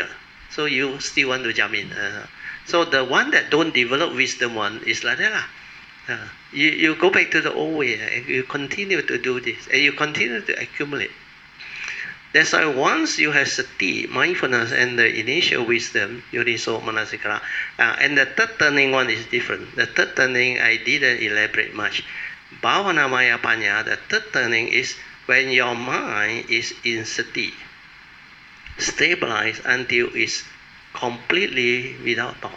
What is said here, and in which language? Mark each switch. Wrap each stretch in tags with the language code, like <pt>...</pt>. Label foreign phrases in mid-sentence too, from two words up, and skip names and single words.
<en>So you still want to jump in. So the one that don't develop wisdom one is like that. You go back to the old way and you continue to do this and you continue to accumulate. That's why once you have sati, mindfulness and the initial wisdom,</en> <pi>yoniso manasikara,</pi> <en>and the third turning one is different. The third turning I didn't elaborate much.</en> <pi>Bhavana Maya Panya,</pi> <en>the third turning is when your mind is in sati, stabilized until it's completely without thought.</en>